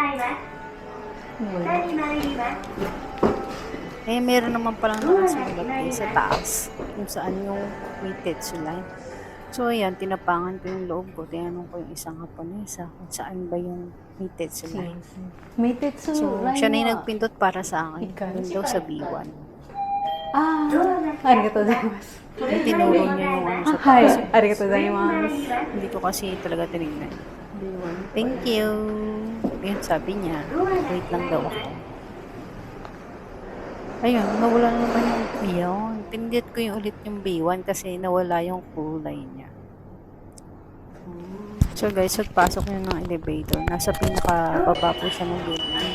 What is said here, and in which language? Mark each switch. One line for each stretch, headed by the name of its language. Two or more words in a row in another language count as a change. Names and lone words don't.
Filipino: Eh, meron naman palang nakasulat sa taas. Kung saan yung may Tetsu line. So, ayan, tinapangan ko yung loob ko. Tinanong ko yung isang Haponesa kung saan ba yung may Tetsu line. May Tetsu So, line siya na yung wa. nagpindot para sa akin. Yun daw sa B1.
Japanese: ありがとうございます.
Filipino: Yung tinuro niya yung ano sa Hi, taas.
Japanese: ありがとうございます.
Filipino: Hindi ko kasi talaga tinignan.
English: Thank you.
Filipino: Ayun, sabi niya. Wait lang daw ako. Ayun, nawala na naman yung B1. Pinindot ko yung ulit yung B1 kasi nawala yung kulay niya. So guys, pagpasok nyo ng elevator, nasa pinakababa po siya ng building.